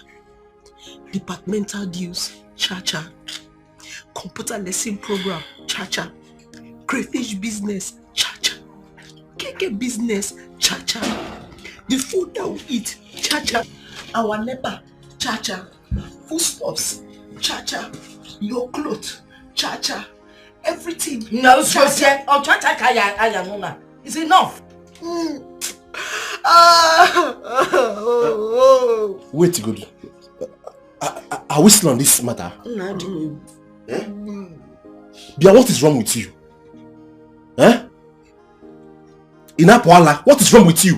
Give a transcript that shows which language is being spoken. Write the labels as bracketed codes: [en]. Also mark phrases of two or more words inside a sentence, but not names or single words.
[en] Departmental dues, cha-cha. Computer lesson program, cha-cha. Crayfish business, cha-cha. Keke business, cha-cha. The food that we eat, cha-cha. Our NEPA, cha-cha. Foodstuffs, cha-cha. Your clothes, cha-cha. Everything. No, cha-cha. Oh, cha-cha kaya nuna. It's enough. Wait, good. Are we still on this matter? No. Bia, what is wrong with you? Inapoala, what is wrong with you?